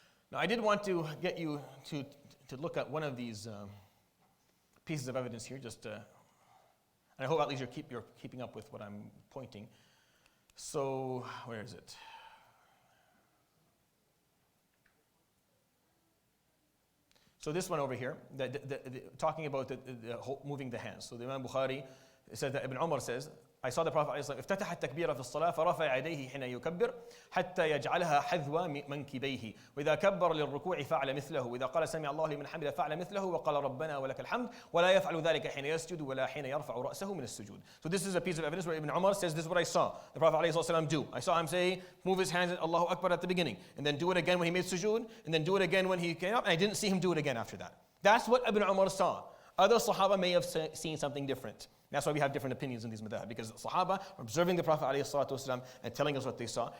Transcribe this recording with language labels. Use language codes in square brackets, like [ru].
[en] Now I did want to get you to look at one of these pieces of evidence here, and I hope at least you're keeping up with what I'm pointing. So where is it? So this one over here, talking about moving the hands. So the Imam Bukhari said that Ibn Umar says, I saw the Prophet [ar] افتتح التكبير في الصلاة فرفع يديه حين يكبر حتى يجعلها حذو منكبيه وإذا كبر للركوع فعل مثله وإذا قال سمع الله لمن حمده فعل مثله وقال ربنا ولك الحمد ولا يفعل ذلك حين يسجد ولا حين يرفع رأسه من السجود. [en] So this is a piece of evidence where Ibn Umar says this is what I saw the Prophet ﷺ do. I saw him say move his hands Allahu Akbar at the beginning and then do it again when he made sujood and then do it again when he came up and I didn't see him do it again after that. That's what Ibn Umar saw. Other Sahaba may have seen something different. That's why we have different opinions in these madhab, because the Sahaba are observing the Prophet ﷺ and telling us what they saw.